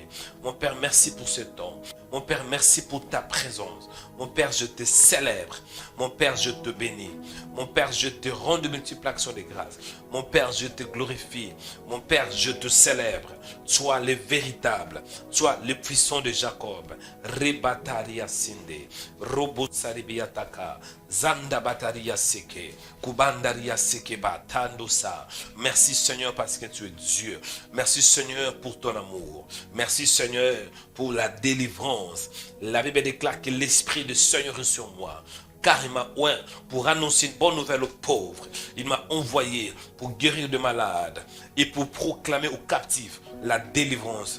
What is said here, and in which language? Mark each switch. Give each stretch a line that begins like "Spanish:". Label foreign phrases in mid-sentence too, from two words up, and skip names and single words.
French: Mon Père, merci pour ce temps. Mon Père, merci pour ta présence. Mon Père, je te célèbre. Mon Père, je te bénis. Mon Père, je te rends de multiples actions de grâce. Mon Père, je te glorifie. Mon Père, je te célèbre. Sois le véritable. Sois le puissant de Jacob. Rebataria sinde. Robotsaribiataka. Zanda bataria seke. Kubandaria seke batandosa. Merci Seigneur parce que tu es Dieu. Merci Seigneur pour ton amour. Merci Seigneur pour la délivrance. La Bible déclare que l'Esprit du Seigneur est sur moi. Car il m'a oint pour annoncer une bonne nouvelle aux pauvres. Il m'a envoyé pour guérir de malades et pour proclamer aux captifs la délivrance.